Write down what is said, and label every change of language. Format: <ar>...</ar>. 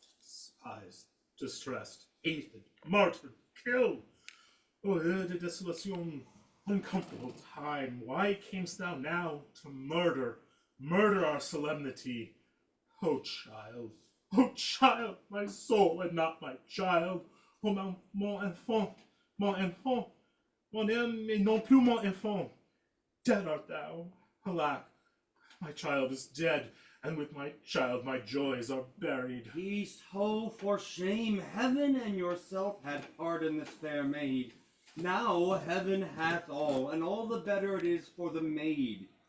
<en>Despised, distressed, hated, martyred, killed. Oh, de desolation, uncomfortable time, why camest thou now to murder our solemnity? Oh child, my soul and not my child.</en> <fr>Oh mon enfant, mon aime et non plus mon enfant.</fr> <en>Dead art thou, alack, my child is dead, and with my child my joys are buried. Peace, ho, for shame! Heaven and yourself had pardoned this fair maid. Now heaven hath all, and all the better it is for the maid.</en>